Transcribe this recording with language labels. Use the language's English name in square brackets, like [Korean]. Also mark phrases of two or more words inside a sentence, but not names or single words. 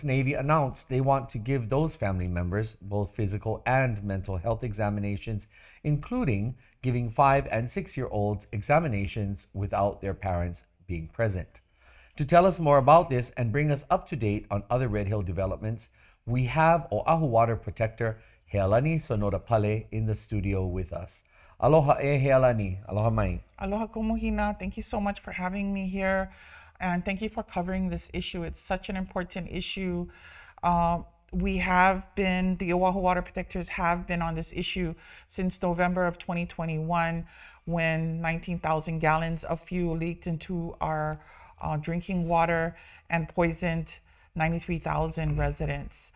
[English] Navy announced they want to give those family members both physical and mental health examinations, including giving 5 and 6-year-olds examinations without their parents being present. To tell us more about this and bring us up to date on other Red Hill developments, we have Oahu Water Protector Healani Sonora-Pale in the studio with us. [Hawaiian] Aloha e Healani. Aloha mai. Aloha Komohina. [English] Thank you so much for having me here. And thank you for covering this issue. It's such an important issue. The Oahu Water Protectors have been on this issue since November of 2021, when 19,000 gallons of fuel leaked into our drinking water and poisoned 93,000 residents.